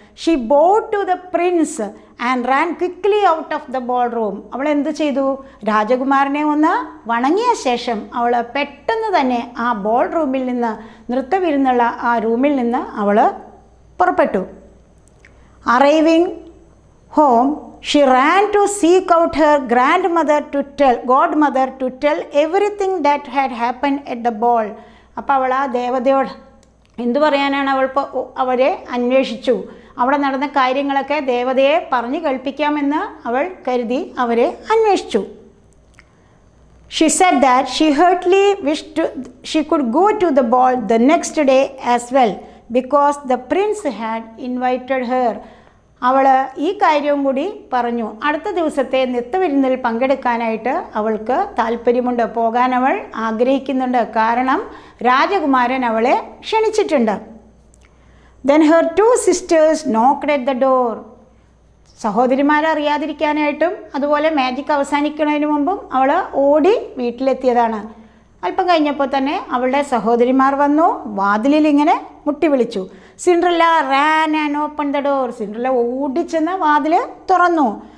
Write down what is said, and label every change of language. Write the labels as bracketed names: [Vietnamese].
[English] She bowed to the prince and ran quickly out of the ballroom. [Malayalam] അവൾ എന്തു ചെയ്തു? രാജകുമാരനെ ഒന്ന് വണങ്ങിയ ശേഷം അവൾ പെട്ടെന്ന് തന്നെ ആ ബോൾ റൂമിൽ നിന്ന്, നൃത്തവിരുന്നുള്ള ആ റൂമിൽ നിന്ന് അവൾ പുറപ്പെട്ടു. [English] Arriving home, she ran to seek out her godmother to tell everything that had happened at the ball. [Malayalam] അപ്പോൾ അവൾ ആ ദേവതയോട് എന്തു പറയാനാണ്? അവരെ അന്വേഷിച്ചു. അവിടെ നടന്ന കാര്യങ്ങളൊക്കെ ദേവതയെ പറഞ്ഞു കേൾപ്പിക്കാമെന്ന് അവൾ കരുതി അവരെ അന്വേഷിച്ചു. [English] She said that she heartily wished she could go to the ball the next day as well because the prince had invited her. [Malayalam] അവൾ ഈ കാര്യവും കൂടി പറഞ്ഞു. അടുത്ത ദിവസത്തെ നൃത്തവിരുന്നിൽ പങ്കെടുക്കാനായിട്ട് അവൾക്ക് താല്പര്യമുണ്ട്, പോകാൻ അവൾ ആഗ്രഹിക്കുന്നുണ്ട്, കാരണം രാജകുമാരൻ അവളെ ക്ഷണിച്ചിട്ടുണ്ട്. [English] Then her 2 sisters knocked at the door. [Malayalam] സഹോദരിമാരറിയാതിരിക്കാനായിട്ടും അതുപോലെ മാജിക് അവസാനിക്കുന്നതിന് മുമ്പും അവൾ ഓടി വീട്ടിലെത്തിയതാണ്. അല്പം കഴിഞ്ഞപ്പോൾ തന്നെ അവളുടെ സഹോദരിമാർ വന്നു, വാതിലിൽ ഇങ്ങനെ മുട്ടി വിളിച്ചു. [English] Cinderella ran and open the door. Cinderella [Malayalam] ഓടിച്ചെന്ന് വാതിൽ തുറന്നു.